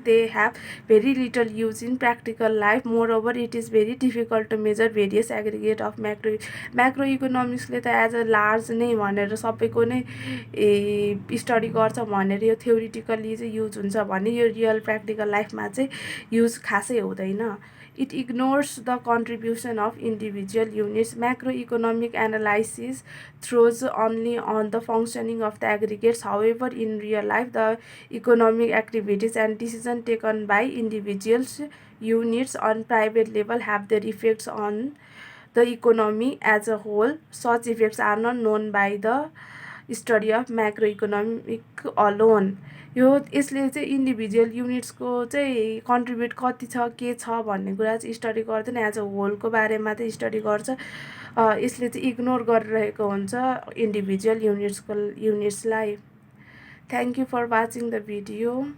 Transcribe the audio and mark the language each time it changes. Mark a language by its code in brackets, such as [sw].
[en] They have very little use in practical life. Moreover, it is very difficult to measure various aggregate of macroeconomics [ne] ले त [en] as a large [ne] नै भनेर सबैको नै study गर्छ भनेर यो थ्योरिटिकली चाहिँ युज हुन्छ भने यो रियल प्र्याक्टिकल लाइफमा चाहिँ युज खासै हुँदैन। [en] It ignores the contribution of individual units. Macroeconomic analysis throws only on the functioning of the aggregates. However, in real life, the economic activities and decisions taken by individuals units on private level have their effects on the economy as a whole. Such effects are not known by the study of macroeconomic alone. [ne] यो यसले चाहिँ individual युनिट्सको चाहिँ contribute कति छ के छ भन्ने कुरा चाहिँ स्टडी गर्दैन, एज अ होलको बारेमा चाहिँ स्टडी गर्छ। यसले चाहिँ इग्नोर गरिरहेको हुन्छ individual युनिट्सलाई। [en] Thank you for watching the video.